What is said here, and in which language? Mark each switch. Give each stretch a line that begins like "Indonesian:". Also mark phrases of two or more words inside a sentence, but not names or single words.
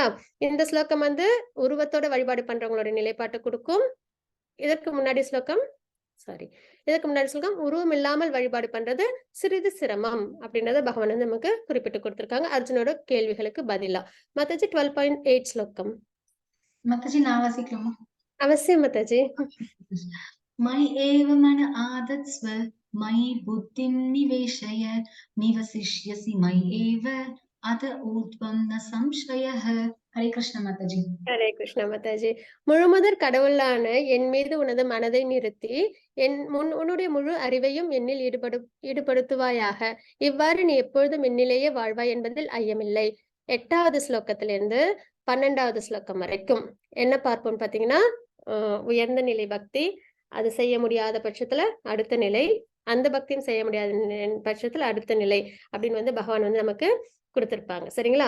Tamil: இந்த ஸ்லோகம் உருவத்தோட வழிபாடு பண்றவங்களோட நிலைப்பாட்டை கொடுக்கும். இதற்கு முன்னாடி ஸ்லோகம் உருவம் இல்லாமல் வழிபாடு பண்றது சிறிது சிரமம் அப்படின்றத பகவான் நமக்கு குறிப்பிட்டு கொடுத்திருக்காங்க அர்ஜுனோட கேள்விகளுக்கு பதிலா. மாதாஜி 12.8 ஸ்லோகம். மாதாஜி நாம வாசிக்கலாமா? அவசியம் மாதாஜி.
Sanskrit: मयि एव मन आदत्स्व मयि बुद्धिं निवेशय निवसिष्यसि मयि एव अत ऊर्ध्वं न संशयः. हरे कृष्ण माताजी. हरे कृष्ण माताजी.
Tamil: முழுமுதற் கடவுளான என் மீது உனது மனதை நிறுத்தி உன்னுடைய முழு அறிவையும் என்னில் ஈடுபடுத்துவாயாக. இவ்வாறு நீ எப்பொழுதும் என்னிலேயே வாழ்வாய் என்பதில் ஐயமில்லை. 8வது ஸ்லோகத்திலிருந்து 12வது ஸ்லோகம் வரைக்கும் என்ன பார்ப்போம் பாத்தீங்கன்னா, உயர்ந்த நிலை பக்தி, அது செய்ய முடியாத பட்சத்துல அடுத்த நிலை, அந்த பக்தியும் செய்ய முடியாத பட்சத்துல அடுத்த நிலை அப்படின்னு பகவான் நமக்கு கொடுத்திருப்பாங்க சரிங்களா.